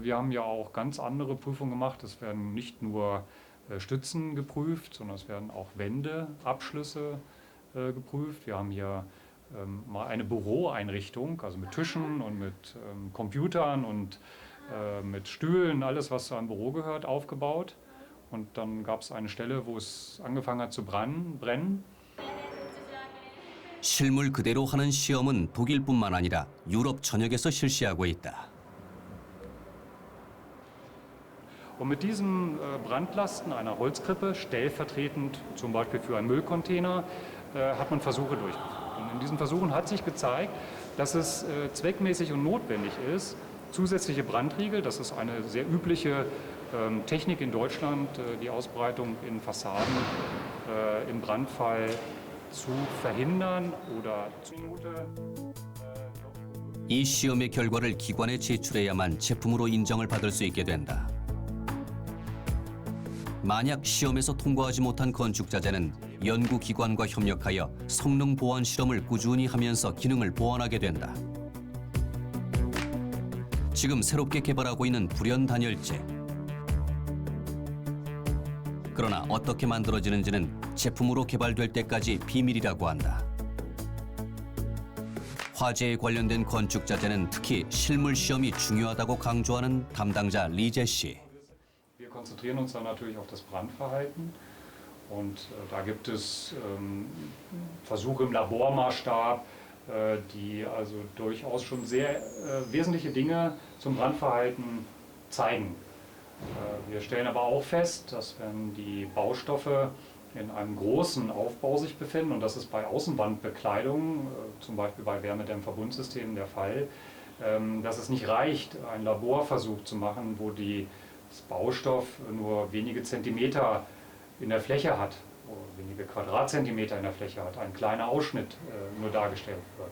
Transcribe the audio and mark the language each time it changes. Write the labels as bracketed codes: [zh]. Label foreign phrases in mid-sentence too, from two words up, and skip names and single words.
[de] Wir haben ja auch ganz andere Prüfungen gemacht. Es werden nicht nur Stützen geprüft, sondern es werden auch Wände, Abschlüsse geprüft. Wir haben hier mal eine Büroeinrichtung, also mit Tischen und mit Computern und mit Stühlen, alles was zu einem Büro gehört, aufgebaut. Und dann gab es eine Stelle, wo es angefangen hat zu brennen. [ko] 실물 그대로 하는 시험은 독일뿐만 아니라 유럽 전역에서 실시하고 있다. [de] Und mit diesen Brandlasten einer Holzkrippe, stellvertretend zum Beispiel für einen Müllcontainer, hat man Versuche durchgeführt. Und in diesen Versuchen hat sich gezeigt, dass es zweckmäßig und notwendig ist, zusätzliche Brandriegel, das ist eine sehr übliche Technik in Deutschland, die Ausbreitung in Fassaden im Brandfall zu verhindern oder zu [ko] 이 시험의 결과를 기관에 제출해야만 제품으로 인정을 받을 수 있게 된다. 만약 시험에서 통과하지 못한 건축자재는 연구기관과 협력하여 성능 보완 실험을 꾸준히 하면서 기능을 보완하게 된다. 지금 새롭게 개발하고 있는 불연 단열재. 그러나 어떻게 만들어지는지는 제품으로 개발될 때까지 비밀이라고 한다. 화재에 관련된 건축자재는 특히 실물 시험이 중요하다고 강조하는 담당자 리제 씨. [de] Wir konzentrieren uns dann natürlich auf das Brandverhalten und da gibt es Versuche im Labormaßstab, die also durchaus schon sehr wesentliche Dinge zum Brandverhalten zeigen. Wir stellen aber auch fest, dass wenn die Baustoffe in einem großen Aufbau sich befinden, und das ist bei Außenwandbekleidung, zum Beispiel bei Wärmedämmverbundsystemen der Fall, dass es nicht reicht, einen Laborversuch zu machen, wo das Baustoff nur wenige Zentimeter in der Fläche hat, oder wenige Quadratzentimeter in der Fläche hat, ein kleiner Ausschnitt nur dargestellt wird.